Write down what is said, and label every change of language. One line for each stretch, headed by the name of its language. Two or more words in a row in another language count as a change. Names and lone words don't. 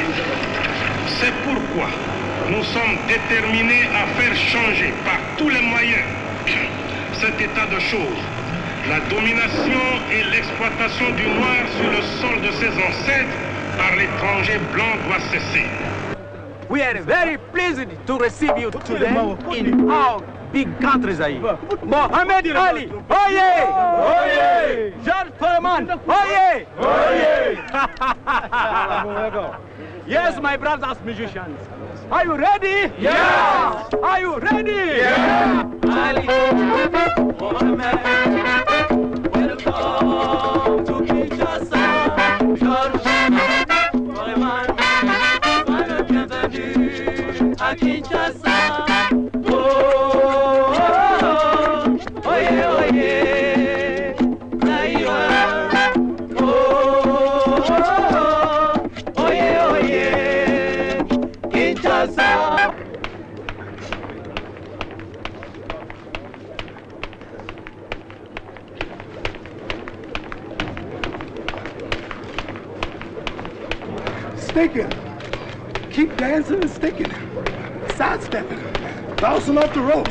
French: C'est pourquoi nous sommes déterminés à faire changer par tous les moyens cet état de choses. La domination et l'exploitation du noir sur le sol de ses ancêtres par l'étranger blanc doit cesser.
English: We are very pleased to receive you today in our big country, Zaire.
Lingala: Mohammed Ali, oye! Oye! George Foreman, oye! Oye!
English: Yes, my brothers musicians. Are you ready? Yes! Are you ready? Yes! Ali, Mohammed, welcome to Kinshasa.
French: George Foreman, soyez bienvenus à Kinshasa.
Lingala: Oye, oye, Zaire. Oye, oye, Kinshasa.
English: Sticking. Keep dancing and sticking. Sidestepping. Bouncing off the ropes.